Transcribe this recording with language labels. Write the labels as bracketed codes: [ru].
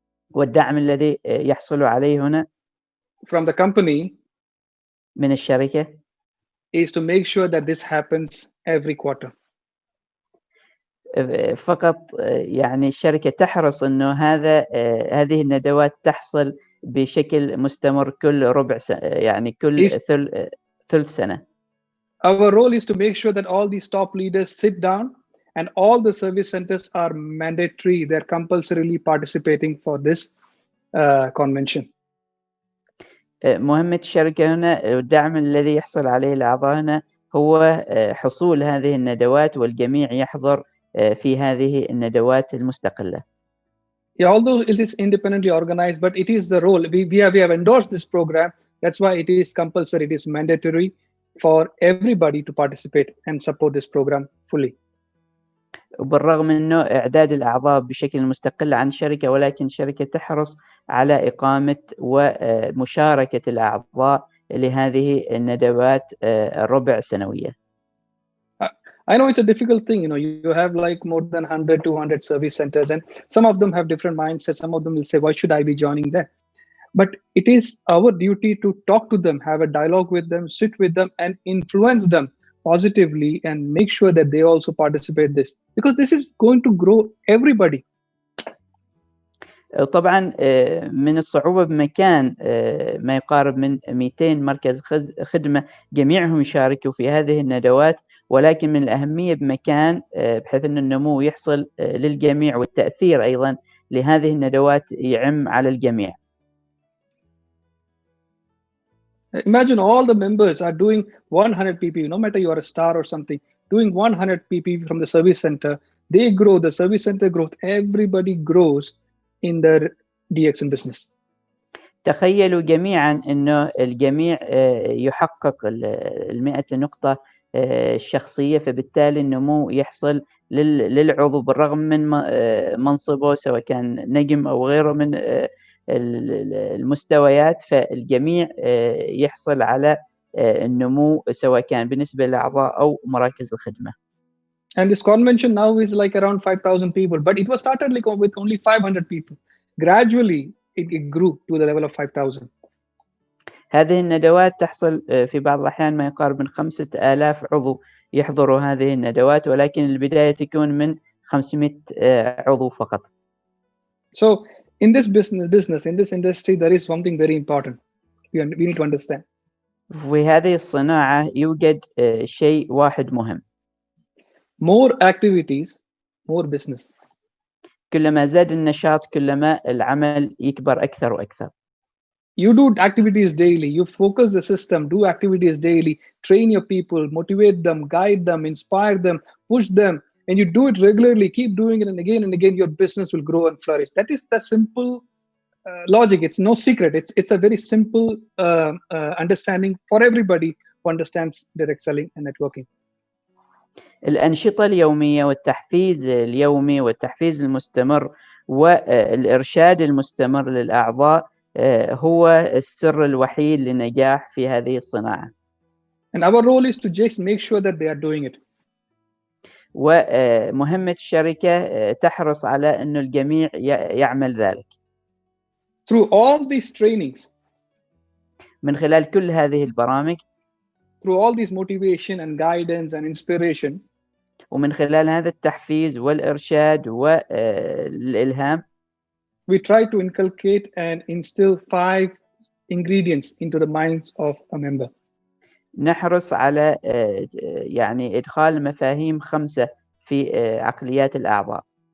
[ar] والدعم الذي يحصل عليه هنا [en] from the company [ar] من الشركة [en] is to make sure that this happens every quarter. [ar] فقط يعني الشركة تحرص إنه هذه الندوات تحصل بشكل مستمر كل ربع سنة، يعني كل ثلث سنة. [en] Our role is to make sure that all these top leaders sit down and all the service centers are mandatory. They're compulsorily participating for this convention. [ar] مهمة الشركة هنا والدعم الذي يحصل عليه الأعضاء هنا هو حصول هذه الندوات والجميع يحضر في هذه الندوات المستقلة. [en] Yeah, although it is independently organized, but it is the role. We have endorsed this program. That's why it is compulsory. It is mandatory for everybody to participate and support this program fully. [ar] وبالرغم انه اعداد الاعضاء بشكل مستقل عن الشركه، ولكن الشركه تحرص على اقامه ومشاركه الاعضاء لهذه الندوات الربع سنويه. [en] I know it's a difficult thing. You have like more than 100, 200 service centers, and some of them have different mindsets. Some of them will say, why should I be joining them? But it is our duty to talk to them, have a dialogue with them, sit with them, and influence them positively and make sure that they also participate in this, because this is going to grow everybody. [ar] طبعا من الصعوبة بمكان ما يقارب من 200 مركز خدمة جميعهم يشاركوا في هذه الندوات، ولكن من الأهمية بمكان بحيث أن النمو يحصل للجميع والتأثير أيضا لهذه الندوات يعم على الجميع. [en] Imagine all the members are doing 100 pp, no matter you are a star or something, doing 100 pp from the service center. They grow, the service center growth, everybody grows in their DXN business. [ar] تخيلوا جميعا أنه الجميع يحقق 100 نقطة الشخصية، فبالتالي النمو يحصل للعضو بالرغم من منصبه سواء كان نجم أو غيره من المستويات، فالجميع يحصل على النمو سواء كان بالنسبة للأعضاء أو مراكز الخدمة. [en] And this convention now is like around 5,000 people, but it was started like with only 500 people. Gradually, it grew to the level of 5,000. [ar] هذه الندوات تحصل في بعض الأحيان ما يقارب من 5,000 عضو يحضروا هذه الندوات، ولكن البداية تكون من 500 عضو فقط. [en] So in this business, in this industry, there is something very important. We need to understand. [ar] في هذه الصناعة يوجد شيء واحد مهم. [en] More activities, more business. [ar] كلما زاد النشاط كلما العمل يكبر أكثر وأكثر. [en] You do activities daily, you focus the system, do activities daily, train your people, motivate them, guide them, inspire them, push them, and you do it regularly, keep doing it, and again, your business will grow and flourish. That is the simple logic. It's no secret. It's a very simple understanding for everybody who understands direct selling and networking. [ar] الأنشطة اليومية والتحفيز اليومي والتحفيز المستمر والإرشاد المستمر للأعضاء هو السر الوحيد للنجاح في هذه الصناعة. [en] And our role is to just make sure that they are doing it. [ar] ومهمة الشركة تحرص على أن الجميع يعمل ذلك. [en] Through all these trainings. [ar] من خلال كل هذه البرامج. [en] through all these motivation and guidance and inspiration, [ar] ومن خلال هذا التحفيز والإرشاد والإلهام [en] we try to inculcate and instill 5 ingredients into the minds of a member. [ar] نحرص على يعني إدخال مفاهيم 5 في عقليات الأعضاء.